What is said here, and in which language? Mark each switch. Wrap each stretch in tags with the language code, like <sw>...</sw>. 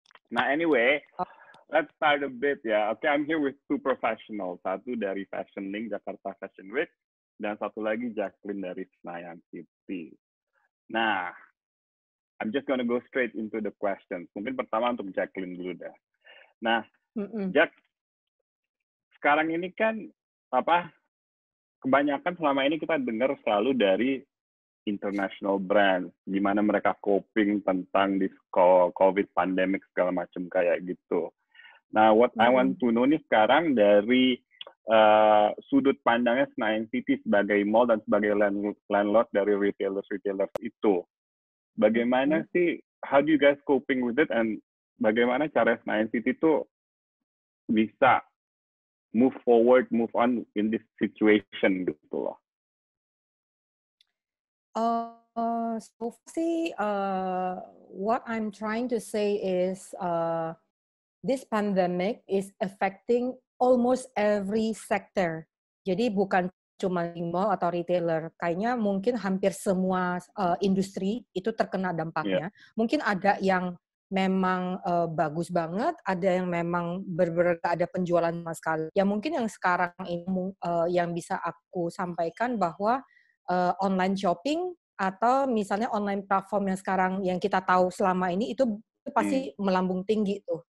<en>Nah, anyway, let's start a bit ya. Okay, I'm here with two professionals.</en> <id>Satu dari Fashion Link Jakarta Fashion Week, dan satu lagi Jacqueline dari Senayan City.</id> <en>Nah, I'm just gonna go straight into the questions.</en> <id>Mungkin pertama untuk Jacqueline dulu dah. Nah, Jack, sekarang ini kan kebanyakan selama ini kita dengar selalu dari international brand, gimana mereka coping tentang</id> <en>this COVID pandemic</en> <id>segala macam kayak gitu. Nah,</id> <en>what I want to know</en> <id>nih sekarang dari sudut pandangnya Senayan City sebagai mall dan sebagai landlord dari retailers itu. Bagaimana sih,</id> <en>how do you guys coping with it, and</en> <id>bagaimana cara Senayan City tuh bisa</id> <en>move on in this situation</en> <id>gitu loh.</id> <en>What I'm trying to say is this pandemic is affecting almost every sector.</en> <id>Jadi bukan cuma mall atau retailer, kayaknya mungkin hampir semua industri itu terkena dampaknya. Yeah. Mungkin ada yang memang bagus banget, ada yang memang benar-benar ada penjualan sama sekali. Ya mungkin yang sekarang ini yang bisa aku sampaikan bahwa online shopping atau misalnya online platform yang sekarang yang kita tahu selama ini itu pasti melambung tinggi tuh.</id>